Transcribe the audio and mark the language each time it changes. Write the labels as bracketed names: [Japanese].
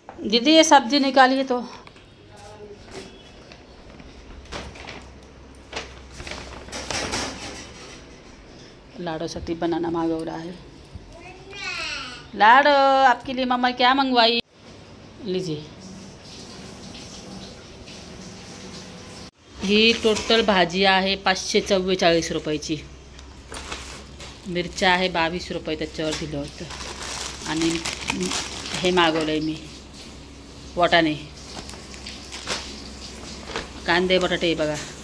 [Hindi] दीदी ये सब्जी निकालिए तो. [Marathi] लाडोसाठी बनाना मागवला आहे. [Hindi] लाडो आपके लिए मम्मा क्या मंगवाई, लीजिए. [Marathi] ही टोटल भाजी आहे 544 रुपयाची. मिरच्या आहे 22 रुपये त्याच्यावर दिलं होतं. आणि हे मागवलंय मी वाटाणे, कांदे बटाटे बघा.